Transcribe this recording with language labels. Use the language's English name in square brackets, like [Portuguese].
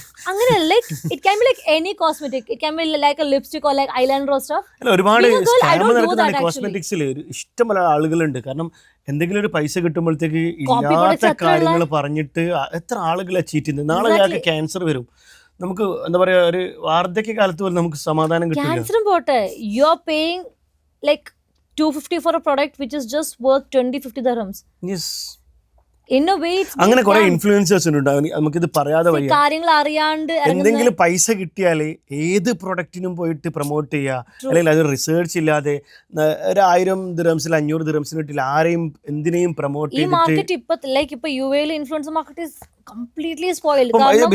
[English] അങ്ങനെയല്ല, like it can be like any cosmetic, it can be like a lipstick or like eyeliner or stuff. [Malayalam] ഒരുപാട് കോസ്മെറ്റിക്സിൽ ഇഷ്ടംപോലെ ആളുകളുണ്ട്. കാരണം എന്തെങ്കിലും ഒരു പൈസ കിട്ടുമ്പോഴത്തേക്ക് ഇല്ലാത്ത കാര്യങ്ങൾ പറഞ്ഞിട്ട് എത്ര ആളുകളെ ചീറ്റ് ചെയ്യുന്നത്. നാളെ ഇയാൾക്ക് ക്യാൻസർ വരും, നമുക്ക് എന്താ പറയാ, ഒരു വാർദ്ധക്യ കാലത്ത് പോലും നമുക്ക് സമാധാനം കിട്ടില്ല. ക്യാൻസറും പോട്ടെ, [English] You are paying like $250 for a product which is just worth 20-50 dirhams. Yes. In a way it's [Malayalam] അങ്ങനെ കുറെ ഇൻഫ്ലുവൻസേഴ്സ് ഉണ്ട്, നമുക്കിത് പറയാതെ വയ്യ. കാര്യങ്ങൾ അറിയാണ്ട് എന്തെങ്കിലും പൈസ കിട്ടിയാല് ഏത് പ്രൊഡക്റ്റിനും പോയിട്ട് പ്രൊമോട്ട് ചെയ്യുക, അല്ലെങ്കിൽ അത് റിസർച്ച് ഇല്ലാതെ 1000 dirhams 500 dirhams കിട്ടില്ല ആരെയും എന്തിനേയും പ്രൊമോട്ട് ചെയ്തിട്ട്. ഈ മാർക്കറ്റ് ഇപ്പൊ UAയിൽ [English] Influencer market is completely spoiled.